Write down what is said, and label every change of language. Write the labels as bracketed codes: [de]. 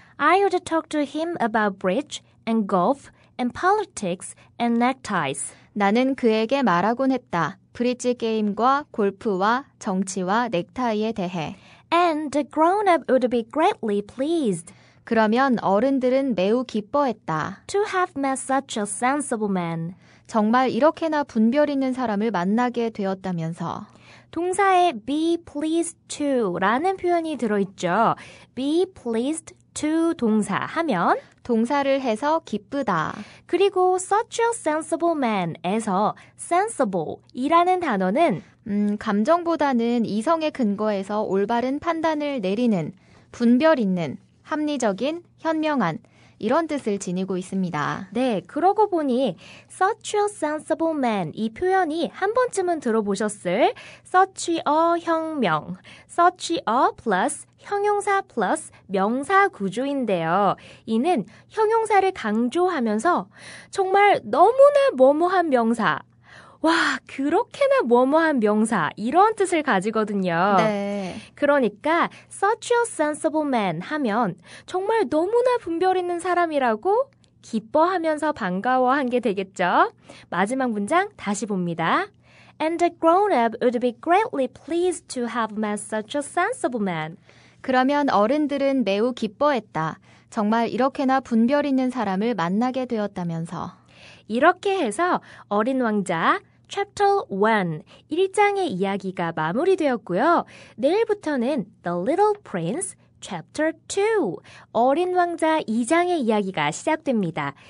[en] I would talk to him about bridge and golf and politics and neckties. [ko] 나는 그에게 말하곤 했다. 브릿지 게임과 골프와 정치와 넥타이에 대해. [en] And the grown-up would be greatly pleased [ko] 그러면 어른들은 매우 기뻐했다. [en] to have met such a sensible man. [ko] 정말 이렇게나 분별 있는 사람을 만나게 되었다면서. 동사에 be pleased to 라는 표현이 들어있죠. be pleased to 동사 하면 동사를 해서 기쁘다. 그리고 [en] such a sensible man [ko] 에서 sensible 이라는 단어는 감정보다는 이성에 근거해서 올바른 판단을 내리는, 분별 있는, 합리적인, 현명한 이런 뜻을 지니고 있습니다. 네, 그러고 보니 [en] such a sensible man [ko] 이 표현이 한 번쯤은 들어보셨을 such a 혁명, such a plus 형용사 플러스 명사 구조인데요. 이는 형용사를 강조하면서 정말 너무나 뭐뭐한 명사, 와, 그렇게나 뭐뭐한 명사 이런 뜻을 가지거든요. 네. 그러니까 [en] such a sensible man [ko] 하면 정말 너무나 분별 있는 사람이라고 기뻐하면서 반가워한 게 되겠죠. 마지막 문장 다시 봅니다. [en] And the grown-up would be greatly pleased to have met such a sensible man. [ko] 그러면 어른들은 매우 기뻐했다. 정말 이렇게나 분별 있는 사람을 만나게 되었다면서. 이렇게 해서 어린 왕자 Chapter 1, 1장의 이야기가 마무리되었고요. 내일부터는 The Little Prince Chapter 2, 어린 왕자 2장의 이야기가 시작됩니다.